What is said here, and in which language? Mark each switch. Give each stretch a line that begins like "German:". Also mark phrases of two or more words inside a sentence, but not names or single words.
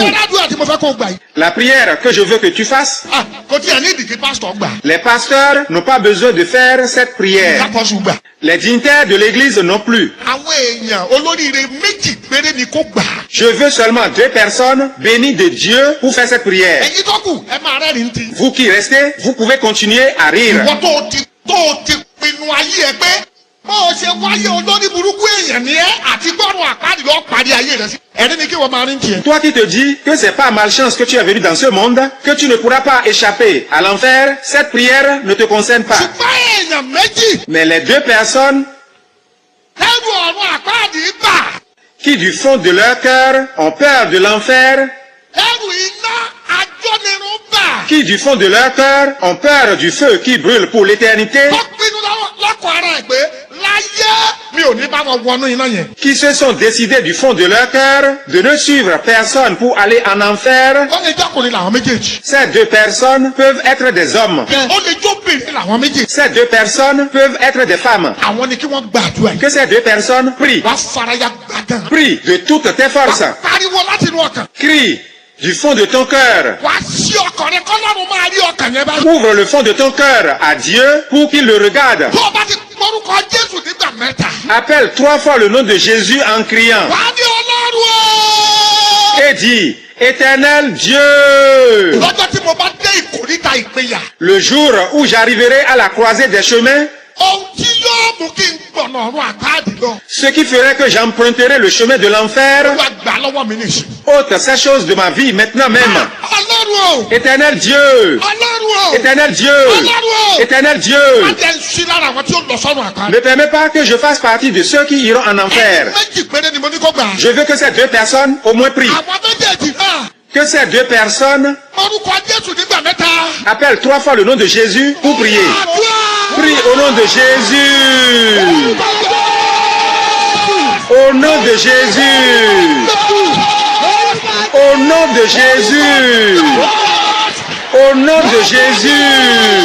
French: La prière que je veux que tu fasses, les pasteurs n'ont pas besoin de faire cette prière. Les dignitaires de l'église non plus. Je veux seulement 2 personnes bénies de Dieu pour faire cette prière. Vous qui restez, vous pouvez continuer à rire.
Yoruba: tó o ti pinnu ayé ẹ pé bó o ṣe wáyé olórí burúkú èèyàn ni ẹ àti gbọ́dọ̀ àpáàdì lọ́ọ́ parí ayé rẹ sí. ẹni ni kí wọ́n máa rí ń tiẹ̀.
French: Toi qui te dis que c'est par malchance que tu es venu dans ce monde, que tu ne pourras pas échapper à l'enfer, cette prière ne te concerne pas.
Yoruba: ṣùgbọ́n èèyàn méjì.
French: Mais les deux personnes
Yoruba: ẹrù ọ̀run àpáàdì bà.
French: qui du fond de leur cœur ont peur de l'enfer,
Yoruba: ẹrù iná ajónirun bà.
French: qui du fond de leur cœur ont peur du feu qui brûle pour l'éternité,
Yoruba: tó pinnu lọ́kọ̀ ara ẹ̀ pé láyé mi ò ní bá wọn wọnú iná yẹn.
French: qui se sont décidés du fond de leur cœur de ne suivre personne pour aller en enfer.
Yoruba: ó lè jọ́kùnrin làwọn méjèèjì.
French: Ces deux personnes peuvent être des hommes.
Yoruba: ó lè jóbìnrin làwọn méjèèjì.
French: Ces deux personnes peuvent être des femmes.
Yoruba: àwọn ni kí wọ́n gbàdúrà yìí.
French: Que ces deux personnes prient.
Yoruba: wàá faraya gbàgán.
French: Prie de toutes tes forces.
Yoruba: wàá pariwo láti inú ọkàn.
French: Crie du fond de ton cœur.
Yoruba: wàá ṣí ọkàn rẹ kọ́lọ́run máa rí ọkàn yẹn báyìí.
French: Ouvre le fond de ton cœur à Dieu pour qu'il le regarde.
Yoruba: tó o bá ti gbórúkọ Jésù nígbà mẹ́ta.
French: Appelle 3 fois le nom de Jésus en criant.
Yoruba: wàá ní Ọlọ́run o.
French: Et dis, Éternel Dieu,
Yoruba: lọ́jọ́ tí mo bá dé ìkórìtà ìpínyà.
French: le jour où j'arriverai à la croisée des chemins,
Yoruba: ohun tí yóò mú kí n gbọ̀nà ọ̀run àpáàdì lọ.
French: ce qui ferait que j'emprunterai le chemin de l'enfer,
Yoruba: wàá gbà lọ́wọ́ mi nìṣó.
French: ôte ces choses de ma vie maintenant même.
Yoruba: Ọlọ́run o.
French: Éternel Dieu,
Yoruba: Ọlọ́run o.
French: Éternel Dieu,
Yoruba: Ọlọ́run o.
French: Éternel Dieu,
Yoruba: má jẹ́ ń ṣí lára àwọn tí ó lọ sọ́run àpáàdì.
French: ne permets pas que je fasse partie de ceux qui iront en enfer.
Yoruba: méjì péré ni mo ní kó gbà.
French: Je veux que ces deux personnes au moins prient.
Yoruba: àwọn méjèèjì náà.
French: Que ces deux personnes
Yoruba: orúkọ Jésù nígbà mẹ́ta.
French: appellent 3 fois le nom de Jésus pour prier.
Yoruba: àdúrà.
French: Prie au nom de Jésus. Au nom de Jésus. Au nom de Jésus. Au nom de Jésus.